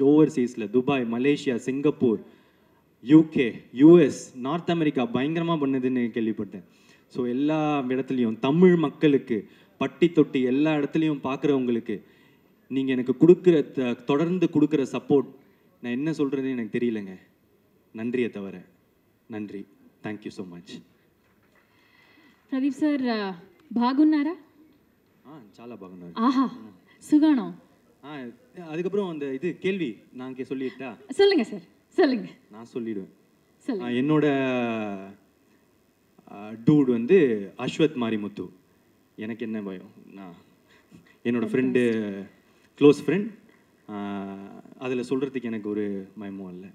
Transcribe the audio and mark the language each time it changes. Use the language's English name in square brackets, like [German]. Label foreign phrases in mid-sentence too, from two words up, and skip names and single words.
[Tamil] ஓவர்சீஸில் துபாய், மலேசியா, சிங்கப்பூர், UK, US, நார்த் அமெரிக்கா பயங்கரமாக பண்ணுதுன்னு கேள்விப்பட்டேன். ஸோ எல்லா இடத்துலையும் தமிழ் மக்களுக்கு பட்டி தொட்டி எல்லா இடத்துலையும் பார்க்குறவங்களுக்கு நீங்கள் எனக்கு கொடுக்குற தொடர்ந்து கொடுக்குற சப்போர்ட் நான் என்ன சொல்கிறதுன்னு எனக்கு தெரியலங்க. நன்றியை தவிர நன்றி. [English] thank you so much. [Telugu] ప్రదీప్ సార్ బాగున్నారా? చాలా బాగున్నారు. ఆహా సుగాణం. [Tamil] அதுக்கப்புறம் அந்த இது கேள்வி நான் சொல்லிட்டா? சொல்லுங்க சார், சொல்லுங்க. நான் சொல்லிடுவேன். என்னோட டூட் வந்து அஸ்வத் மாரிமுத்து. எனக்கு என்ன பயம், நான் என்னோட ஃப்ரெண்டு, [English] close friend, [Tamil] அதில் சொல்கிறதுக்கு எனக்கு ஒரு பயமும் இல்லை.